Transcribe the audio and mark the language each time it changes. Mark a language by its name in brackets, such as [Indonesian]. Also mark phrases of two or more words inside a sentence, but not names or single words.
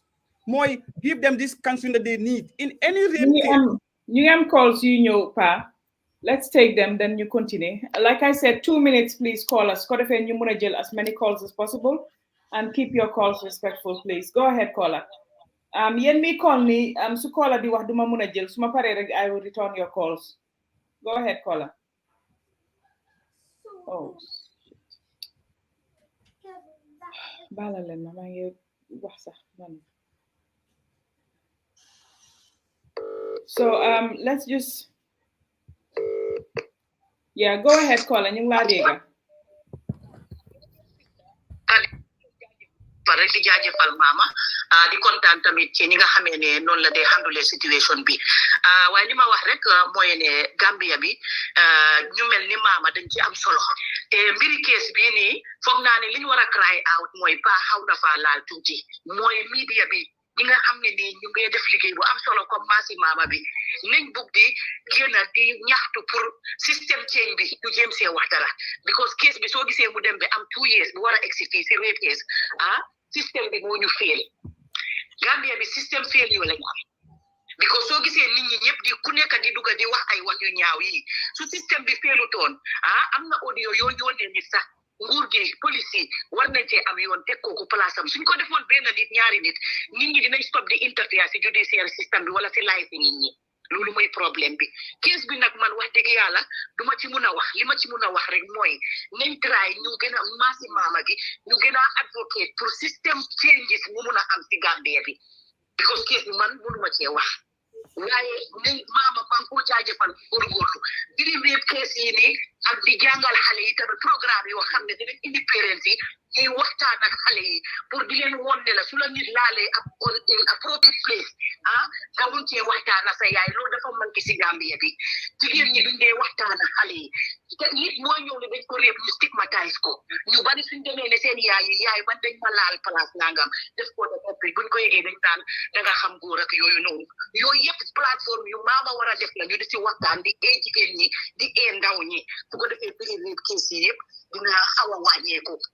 [English] My give them this counseling that they need. In any rape calls pa. Let's take them, then you continue. Like I said, 2 minutes, please call us. As many calls as possible and keep your calls respectful, please. Go ahead, caller. [Wolof] Yen mi [English] call me, [Wolof] su caller di wax duma muna jël, suma paré rek [English] I will return your calls. Go ahead, caller. [Wolof] Oh, bala len ma ngi wax sax man. [English] So let's just go ahead, caller. [Wolof] Ñu la dégga. Rek di jaajëfal mama di kontaan tamit ci ñi nga xamé né non la dé [English] handle situation [Wolof] bi waaye li ma wax rek mooy ne Gambia bi ñu mel ni mama dañ ci am solo te mbiri case bi ni foog naa ne li ñu war a [English] cry out [Wolof] mooy pa xaw na fa laal tuuti mooy media bi ñi nga xam ne ni ñu ngi def liggéey bu am solo comme maasi mama bi nañ bugg di génn di ñaxtu [French] pour système [Wolof] change bi ñu jéem see wax dara because case bi soo gisee mu dem bi am 2 years bu war a egsi fii si [English] rape case [Wolof] système bi moo ñu fail Gambia bi système fail yu lañ am because soo gisee nit ñi ñëpp di ku nekk di dugg di wax ay wax yu ñaaw yi su système bi failutoon am na audio yoo yónnee nit sax nguur gi police yi war nañ cee am yoon teg kooku place am suñ ko defoon benn nit ñaari nit ñi dinañ stop di interfere si [French] judiciaire système [Wolof] bi wala si life nit ñi loolu mooy problème bi case bi nag man wax dëgg yàlla duma ci mun a wax li ma ci mun a wax rek mooy nañ try ñu gën a maasi maama gi ñu gën a advocate [French] pour système [Wolof] changes mu mun a am si Gambia bi because case bi man mënuma cee wax waaye nañ maama maa ngi ko jaajëfal góorgóorlu biri [English] rape case [Wolof] yi nii ak di jàngal xale yi tamit programme yoo xam ne dinañ indi parents yi ñuy waxtaan ak xale yi pour di leen won ne la su la nit laalee ab [English] appropriate place [Wolof] nga mun cee waxtaan ak sa yaay loolu dafa manqué si Gambia bi jigéen ñi duñ dee waxtaan ak xale yi te nit mooy ñëw ne dañ ko réeb ñu stigmatise ko ñu bari suñ demee ne seen yaay man dañ ma laal place nangam def ko def buñ ko yëgee dañ naan da nga xam góor ak yooyu noonu yooyu yëpp plateforme yu maama war a def la ñu di si waxtaan di jigéen ñi di ndaw ñi su ko defee prix kii si yëpp dina xaw a wàññeeku